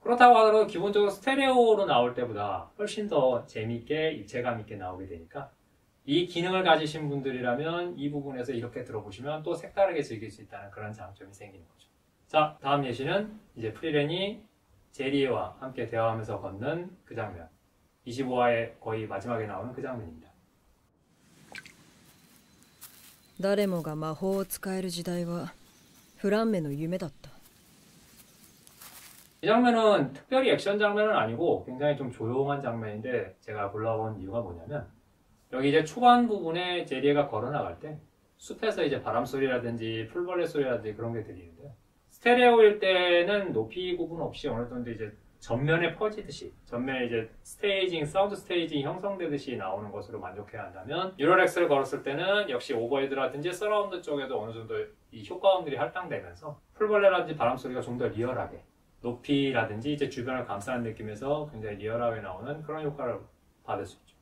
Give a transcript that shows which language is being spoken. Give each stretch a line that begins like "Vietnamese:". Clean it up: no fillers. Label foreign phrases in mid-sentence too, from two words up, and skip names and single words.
Korean: 그렇다고 하더라도 기본적으로 스테레오로 나올 때보다 훨씬 더 재미있게 입체감 있게 나오게 되니까 이 기능을 가지신 분들이라면 이 부분에서 이렇게 들어보시면 또 색다르게 즐길 수 있다는 그런 장점이 생기는 거죠. 자, 다음 예시는 이제 프리렌이 제리에와 함께 대화하면서 걷는 그 장면, 25화의 거의 마지막에 나오는 그 장면입니다.
Japanese: 誰もが魔法を使える時代はフランメの夢だった。
Korean: 이 장면은 특별히 액션 장면은 아니고 굉장히 좀 조용한 장면인데 제가 골라본 이유가 뭐냐면 여기 이제 초반 부분에 제리에가 걸어 나갈 때 숲에서 이제 바람 소리라든지 풀벌레 소리라든지 그런 게 들리는데요. 스테레오일 때는 높이 구분 없이 어느 정도 이제 전면에 퍼지듯이, 전면에 이제 사운드 스테이징 형성되듯이 나오는 것으로 만족해야 한다면, 뉴럴엑스를 걸었을 때는 역시 오버헤드라든지 서라운드 쪽에도 어느 정도 이 효과음들이 할당되면서 풀벌레라든지 바람 소리가 좀 더 리얼하게, 높이라든지 이제 주변을 감싸는 느낌에서 굉장히 리얼하게 나오는 그런 효과를 받을 수 있죠.